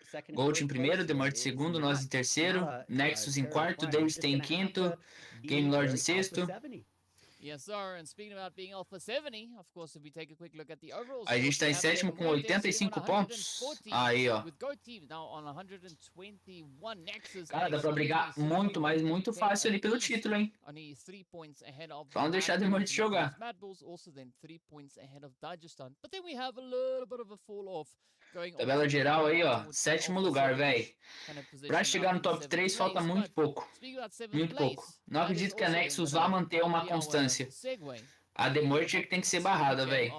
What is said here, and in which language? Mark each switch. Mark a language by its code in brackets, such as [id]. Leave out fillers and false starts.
[pt] Gold em primeiro, MUERTE em segundo, nós em terceiro, Nexus em quarto, Davis em quinto, Game Lord em sexto. [en] Yes, sir. And speaking about being Alpha 70, of course, if we take a quick look at the overall [pt] A gente tá em sétimo com 85 pontos. Aí, ó. [en] With Goat Team now on 121, Nexus. [pt] Cara, dá pra brigar muito, mas muito fácil ali pelo título, hein? [en] Only 3 points ahead of [pt] Vamos deixar de MUERTE jogar. [en] MADBULLS also then 3 points ahead of Dagestan. But then we have a little bit of a fall off going on. [pt] Tabela geral aí, ó. Sétimo lugar, velho. Pra chegar no top 3 falta muito pouco. Muito pouco. Não acredito que a Nexus vá manter uma constância. A MUERTE é que tem que ser barrada, velho.